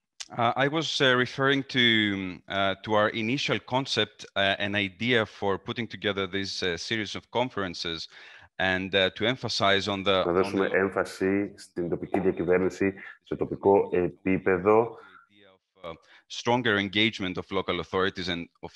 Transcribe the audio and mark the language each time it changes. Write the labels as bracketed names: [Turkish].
[English] I was referring to our initial concept, an idea for putting together this series of conferences and to emphasize on the... [Greek] Να δώσουμε έμφαση στην τοπική διακυβέρνηση, στο τοπικό επίπεδο. [English] Stronger engagement of local authorities and of